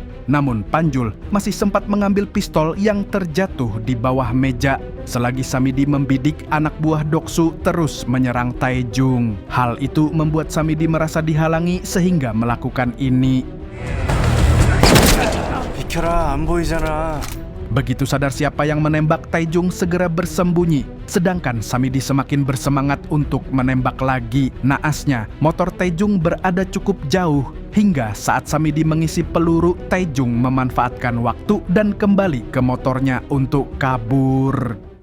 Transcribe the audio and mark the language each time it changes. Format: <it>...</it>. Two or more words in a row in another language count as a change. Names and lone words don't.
<id>Namun Panjul masih sempat mengambil pistol yang terjatuh di bawah meja. Selagi Samidi membidik, anak buah Doksu terus menyerang Taejung. Hal itu membuat Samidi merasa dihalangi sehingga melakukan ini.</id> <ko>비켜라, 안 보이잖아.</ko> <id>Begitu sadar siapa yang menembak, Taejung segera bersembunyi. Sedangkan Samidi semakin bersemangat untuk menembak lagi. Naasnya, motor Taejung berada cukup jauh. Hingga saat Samidi mengisi peluru, Taejung memanfaatkan waktu dan kembali ke motornya untuk kabur.</id>